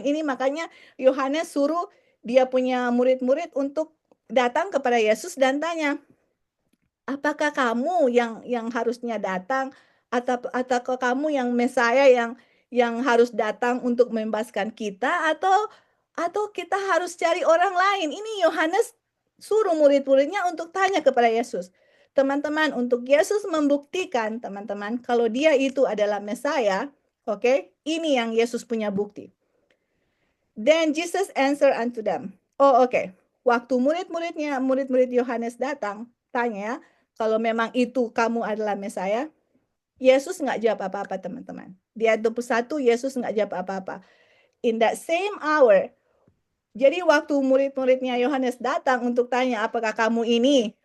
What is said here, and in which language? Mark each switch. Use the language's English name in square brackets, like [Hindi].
[Indonesian] Ini makanya Yohanes suruh dia punya murid-murid untuk datang kepada Yesus dan tanya, apakah kamu yang harusnya datang atau kamu yang Mesaya yang harus datang untuk membebaskan kita atau kita harus cari orang lain? Ini Yohanes suruh murid-muridnya untuk tanya kepada Yesus. Teman-teman, untuk Yesus membuktikan teman-teman kalau dia itu adalah Mesaya, oke? Ini yang Yesus punya bukti. [English] Then Jesus answered unto them. [Indonesian] Oh, oke. Waktu murid-murid Yohanes datang, tanya, kalau memang itu kamu adalah Mesaya, Yesus nggak jawab apa-apa, teman-teman. Di ayat 21, Yesus nggak jawab apa-apa. [English] In that same hour, [Indonesian] jadi waktu murid-muridnya Yohanes datang untuk tanya, apakah kamu ini?